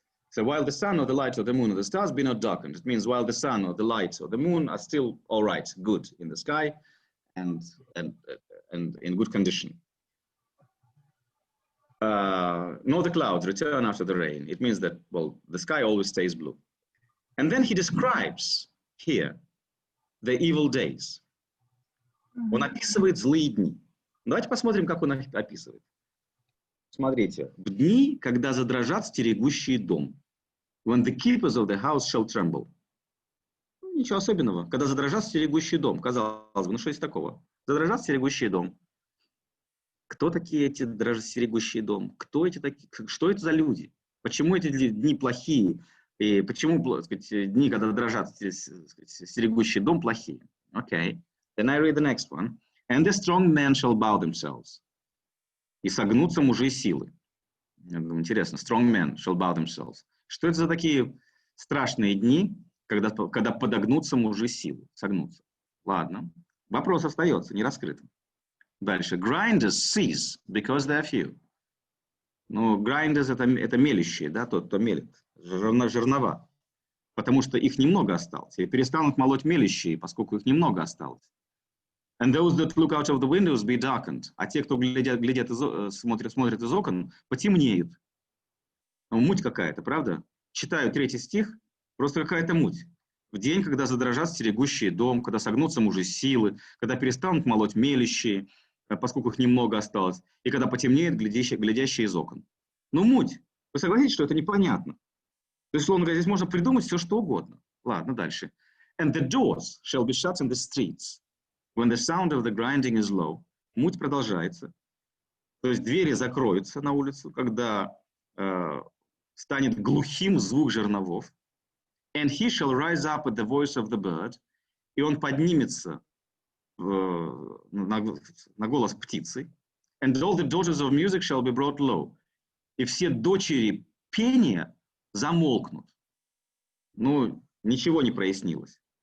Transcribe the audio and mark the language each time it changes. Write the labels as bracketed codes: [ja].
[en] So while the sun or the light or the moon or the stars be not darkened, it means while the sun or the light or the moon are still all right, good in the sky and in good condition. Nor the clouds return after the rain. It means that, well, the sky always stays blue. And then he describes here the evil days. [ru] Он описывает злые дни. Давайте посмотрим, как он их описывает. Смотрите. В дни, когда задрожат стерегущие дом. [en] When the keepers of the house shall tremble. [ru] Ничего особенного. Когда задрожат стерегущий дом. Казалось бы, ну что есть такого? Задрожат стерегущий дом. Кто такие эти стерегущие дом? Кто эти такие? Что это за люди? Почему эти дни плохие? И почему, так сказать, дни, когда дрожат стерегущий дом, плохие? [en] Okay. Then I read the next one. And the strong men shall bow themselves. [ru] И согнутся мужи силы. Интересно. [en] Strong men shall bow themselves. [ru] Что это за такие страшные дни, когда подогнутся мужи силы? Согнутся. Ладно. Вопрос остается не раскрытым. Дальше. [en] Grinders cease because they are few. [ru] Ну, grinders это мелящие, да, тот, кто мелит. Жернова. Потому что их немного осталось. И перестанут молоть мелящие, поскольку их немного осталось. [en] And those that look out of the windows be darkened. [ru] А те, кто смотрят из окон, потемнеют. Ну, муть какая-то, правда? Читаю 3 стих, просто какая-то муть. В день, когда задрожат стерегущие дом, когда согнутся мужи силы, когда перестанут молоть мелящие, поскольку их немного осталось, и когда потемнеет глядящие из окон. Ну, муть. Вы согласитесь, что это непонятно? То есть, условно говоря, здесь можно придумать все, что угодно. Ладно, дальше. [en] And the doors shall be shut in the streets when the sound of the grinding is low. [ru] Муть продолжается. То есть двери закроются на улицу, когда станет глухим звук жерновов. [en] And he shall rise up at the voice of the bird. [ru] И он поднимется на голос птицы. [en] And all the daughters of music shall be brought low. [ru] И все дочери пения замолкнут. Ну, ничего не прояснилось.